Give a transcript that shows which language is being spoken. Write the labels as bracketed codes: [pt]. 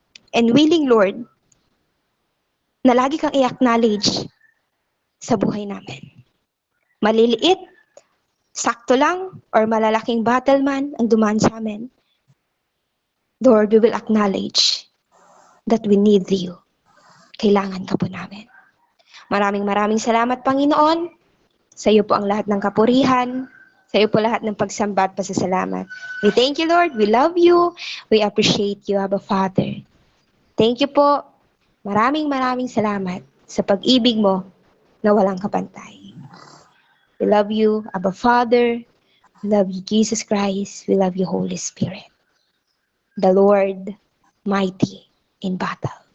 [en] And willing, [tl] Lord, na lagi kang i-acknowledge sa buhay namin. Maliliit, sakto lang, or malalaking battle man ang dumaan sa amin. [en] Lord, we will acknowledge that we need you. [tl] Kailangan ka po namin. Maraming salamat, Panginoon. Sa iyo po ang lahat ng kapurihan. Sa iyo po lahat ng pagsamba at pasasalamat. [en] We thank you, Lord. We love you. We appreciate you, Abba Father. Thank you po. [tl] Maraming salamat sa pag-ibig mo na walang kapantay. [en] We love you, Abba Father. We love you, Jesus Christ. We love you, Holy Spirit. The Lord, mighty in battle.